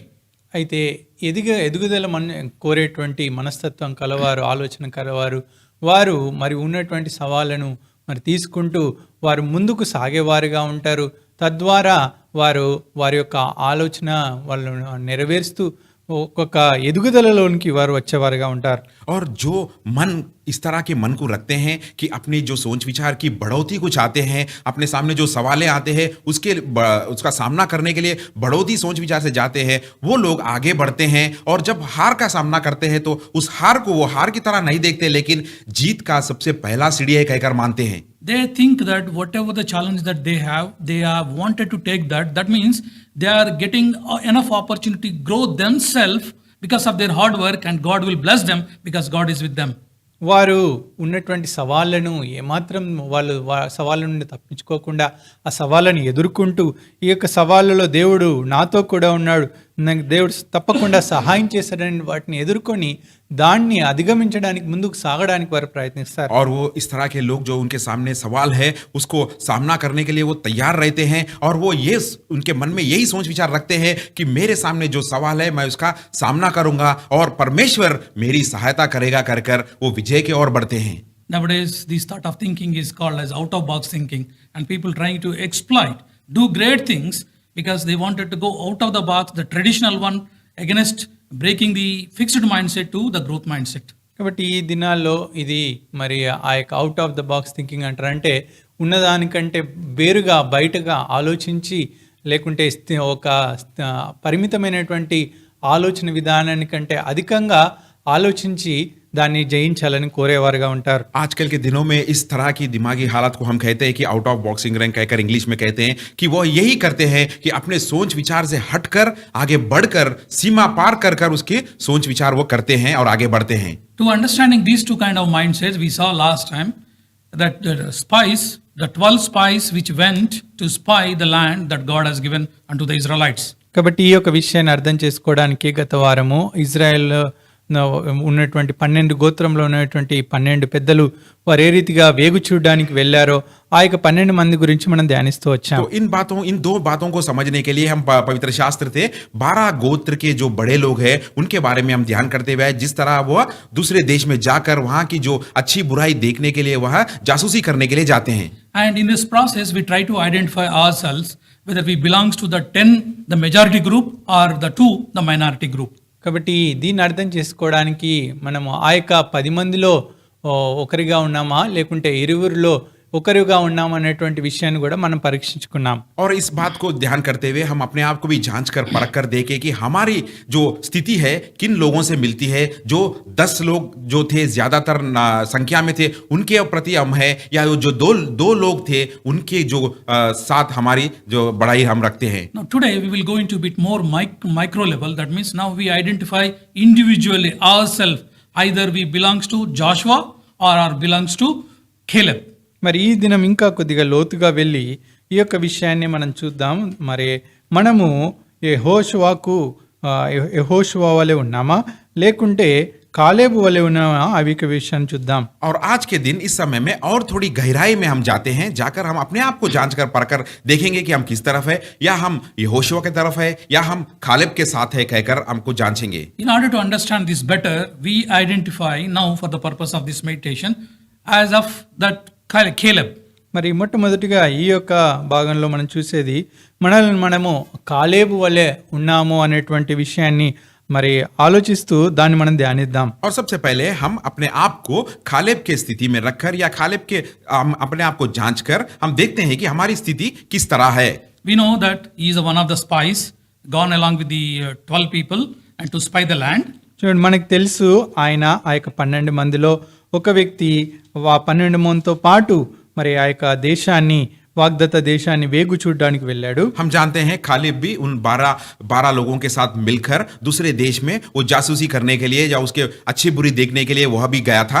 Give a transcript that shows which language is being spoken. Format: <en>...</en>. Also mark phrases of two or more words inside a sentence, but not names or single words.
<te>అయితే ఎదుగుదల కోరేటువంటి మనస్తత్వం కలవారు, ఆలోచన కలవారు వారు మరి ఉన్నటువంటి సవాళ్ళను మరి తీసుకుంటూ వారు ముందుకు సాగేవారుగా ఉంటారు. తద్వారా వారి యొక్క ఆలోచన వాళ్ళు నెరవేరుస్తూ ఒక్కొక్క ఎదుగుదలలోనికి వారు వచ్చేవారుగా ఉంటారు.</te> <hi>और जो मन इस तरह के मन को रखते हैं कि अपनी जो सोच विचार की बढ़ोतरी को चाहते हैं, अपने सामने जो सवालें आते हैं उसका सामना करने के लिए बढ़ोतरी सोच विचार से जाते हैं, वो लोग आगे बढ़ते हैं। और जब हार का सामना करते हैं तो उस हार को वो हार की तरह नहीं देखते, लेकिन जीत का सबसे पहला सीढ़ी है कहकर मानते हैं।</hi> <en>They think that whatever the challenge that they have wanted to take that. That means they are getting enough opportunity to grow themselves because of their hard work, and God will bless them because God is with them.</en> <te>వారు ఉన్నటువంటి సవాళ్ళను ఏమాత్రం వాళ్ళు సవాళ్ళ నుండి తప్పించుకోకుండా ఆ సవాళ్ళను ఎదుర్కొంటూ ఈ యొక్క సవాళ్ళలో దేవుడు నాతో కూడా ఉన్నాడు, నాకు దేవుడు తప్పకుండా సహాయం చేశాడని వాటిని ఎదుర్కొని దాన్ని అధిగమించడానికి ముందుకు సాగడానికి వారు ప్రయత్నిస్తారు.</te> <hi>और वो इस तरह के लोग जो उनके सामने सवाल है उसको सामना करने के लिए वो तैयार रहते हैं, और वो ये उनके मन में यही सोच विचार रखते हैं कि मेरे सामने जो सवाल है मैं उसका सामना करूंगा और परमेश्वर मेरी सहायता करेगा कर कर वो विजय की ओर बढ़ते हैं।</hi> <en>Nowadays, this thought of thinking is called as out-of-box thinking, and people trying to exploit, do great things because they wanted to go out of the box, the traditional one, against breaking the fixed mindset to the growth mindset.</en> <te>కాబట్టి ఈ దినాల్లో ఇది మరి ఆ యొక్క</te> <en>out of the box thinking</en> <te>అంటారంటే ఉన్నదానికంటే వేరుగా బయటగా ఆలోచించి లేకుంటే ఒక పరిమితమైనటువంటి ఆలోచన విధానానికంటే అధికంగా ఆలోచించి దాన్ని జయించాలని కోరేవారుగా ఉంటారు.</te> <hi>आजकल के दिनों में इस तरह की दिमागी हालत को हम कहते हैं कि</hi> <en>out of boxing rank</en> <hi>कहकर इंग्लिश में कहते हैं कि वो यही करते हैं कि अपने सोच विचार से हटकर आगे बढ़कर सीमा पार कर कर उसके सोच विचार वो करते हैं और आगे बढ़ते हैं.</hi> <en>To understanding these two kind of mindsets, we saw last time that the 12 spies which went to spy the land that God has given unto the Israelites.</en> <te>కాబట్టి ఈ యొక్క విషయాన్ని అర్థం చేసుకోవడానికి గత వారము ఇజ్రాయెల్ ఉన్నటువంటి 12 గోత్రంలో ఉన్నటువంటి 12 పెద్దలు వారు ఏ రీతిగా వేగు చూడడానికి వెళ్ళారో ఆ యొక్క 12 మంది గురించి మనం ధ్యానిస్తూ వచ్చాం.</te> <hi>तो इन दो बातों को समझने के लिए हम पवित्र शास्त्र थे 12 गोत्र के जो बड़े लोग हैं उनके बारे में हम ध्यान करते हुए जिस तरह वो दूसरे देश में जाकर वहां की जो अच्छी बुराई देखने के लिए वह जासूसी करने के लिए जाते हैं.</hi> <en>And in this process, we try to identify ourselves whether we belongs to the 10, the majority group, or the 2, the minority group.</en> <te>కాబట్టి దీన్ని అర్థం చేసుకోవడానికి మనము ఆ యొక్క 10 మందిలో ఒకరిగా ఉన్నామా లేకుంటే 20లో ఒకరిగా ఉన్నామా అనేటువంటి విషయాన్ని కూడా మనం పరీక్షించుకున్నాం.</te> <hi>और इस बात को ध्यान करते हुए हम अपने आप को भी जांच कर परख कर देखें कि हमारी जो स्थिति है किन लोगों से मिलती है. जो 10 लोग जो थे ज्यादातर संख्या में थे उनके प्रति हम है, या जो दो लोग थे उनके जो साथ हमारी जो बड़ाई हम रखते हैं.</hi> <en>Now today we will go into a bit more micro level. That means now we identify individually ourselves. Either we belongs to Joshua or belongs to Caleb.</en> <te>మరి ఈ దినం ఇంకా కొద్దిగా లోతుగా వెళ్ళి ఈ యొక్క విషయాన్ని మనం చూద్దాం. మరి మనము యెహోషువ వలె ఉన్నామా లేకుంటే కాలేబు వలె ఉన్నామా అవి యొక్క విషయాన్ని చూద్దాం.</te> <hi>और आज के दिन इस समय में और थोड़ी गहराई में हम जाते हैं, जाकर हम अपने आप को जांच कर परकर देखेंगे कि हम किस तरफ है, या हम यहोशुआ की तरफ है या हम कालेब के साथ है कहकर हमको जांचेंगे.</hi> <en>In order to understand this better, we identify now for the purpose of this meditation as of that Caleb.</en> <te>మరి మొట్టమొదటిగా ఈ యొక్క భాగంలో మనం చూసేది మనము కాలేబు వలె ఉన్నాము అనేటువంటి విషయాన్ని మరి ఆలోచిస్తూ దాన్ని మనం ధ్యానిద్దాం.</te> <hi>और सबसे पहले हम अपने आप को कालेब के स्थिति में रखकर या कालेब के अपने आप को जांच कर हम देखते हैं कि हमारी स्थिति किस तरह है.</hi> <en>We know that he is one of the spies gone along with the 12 people and to spy the land.</en> <te>చూడండి, మనకు తెలుసు ఆయన ఆ యొక్క 12 మందిలో ఒక వ్యక్తి ఆ 12 మందితో పాటు మరి ఆ యొక్క దేశాన్ని వాగ్దత్త దేశాన్ని వేగు చూడడానికి వెళ్ళాడు.</te> <hi>हम जानते हैं कालेब भी उन 12 लोगों के साथ मिलकर दूसरे देश में वो जासूसी करने के लिए या उसके अच्छी बुरी देखने के लिए वह भी गया था.</hi>